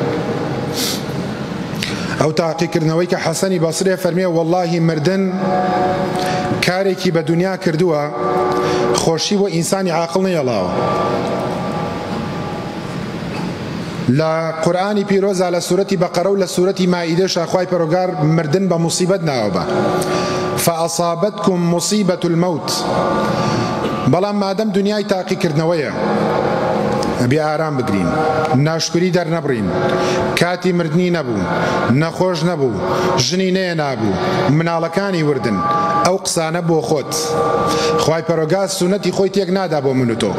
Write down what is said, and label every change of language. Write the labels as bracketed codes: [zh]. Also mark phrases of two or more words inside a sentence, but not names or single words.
[ckb] ئەو تاقیکردنەوەی کە حەسەنی بەسرێ فەرمێ وەڵڵاهی مردن کارێکی بە دنیا کردووە خۆشی بۆ ئینسانی عاقڵ نەیەڵاوە. لە قورئانی پیرۆزە لە سوورەتی بەقەرە و لە سوورەتی مائیدەشە خوای پەروەردگار مردن بە موسیبەت ناوەبە [ar] فأصابتكم مصيبة الموت. [ckb] بەڵام مادەم دنیای تاقیکردنەوەیە بێ ئارام بگرین، ناشکری دەرنەبڕین، کاتی مردنی نەبوو، نەخۆش نەبوو، ژنی نەیە نابوو، مناڵەکانی وردن، ئەو قسانە بۆ خۆت. خوای پەروەردگار سونەتی خۆی تێک نادا بۆ من و تۆ.